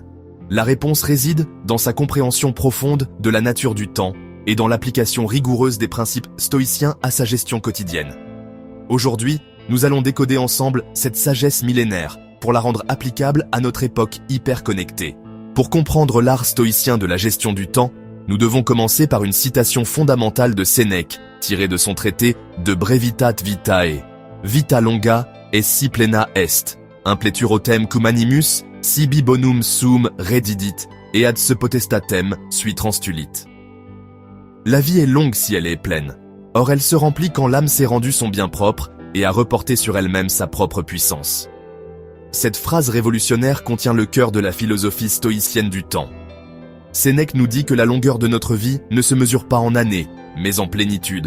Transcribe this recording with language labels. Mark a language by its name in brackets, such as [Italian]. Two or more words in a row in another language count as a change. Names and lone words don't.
[French] La réponse réside dans sa compréhension profonde de la nature du temps et dans l'application rigoureuse des principes stoïciens à sa gestion quotidienne. Aujourd'hui, nous allons décoder ensemble cette sagesse millénaire pour la rendre applicable à notre époque hyper connectée. Pour comprendre l'art stoïcien de la gestion du temps, nous devons commencer par une citation fondamentale de Sénèque, tirée de son traité De brevitate vitae. [Latin] Vita longa est si plena est, impletur autem cum animus, sibi bonum sum redidit, et ad se potestatem sui transtulit. [French] La vie est longue si elle est pleine. Or elle se remplit quand l'âme s'est rendue son bien propre et a reporté sur elle-même sa propre puissance. Cette phrase révolutionnaire contient le cœur de la philosophie stoïcienne du temps. Sénèque nous dit que la longueur de notre vie ne se mesure pas en années, mais en plénitude.